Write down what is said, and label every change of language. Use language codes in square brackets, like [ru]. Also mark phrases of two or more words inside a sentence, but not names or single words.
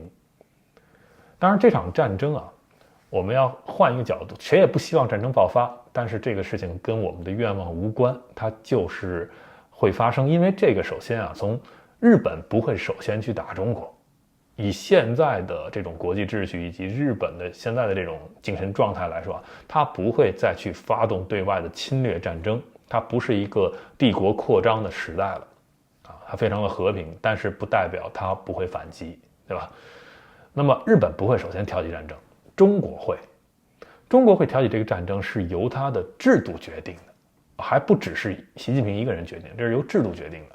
[zh] 當然，這場戰爭啊，我們要換一個角度，誰也不希望戰爭爆發，但是這個事情跟我們的願望無關，它就是會發生。因為这個首先啊，從日本不會首先去打中國，以現在的這種國際秩序以及日本的現在的這種精神狀態來說，它不會再去發動對外的侵略戰爭，它不是一個帝國擴張的時代了啊，它非常的和平，但是不代表它不會反擊，對吧？那麼日本不会首先挑起戰爭，中國會挑起這個戰爭是由它的制度決定的，還不只是習近平一個人決定，這是由制度決定的。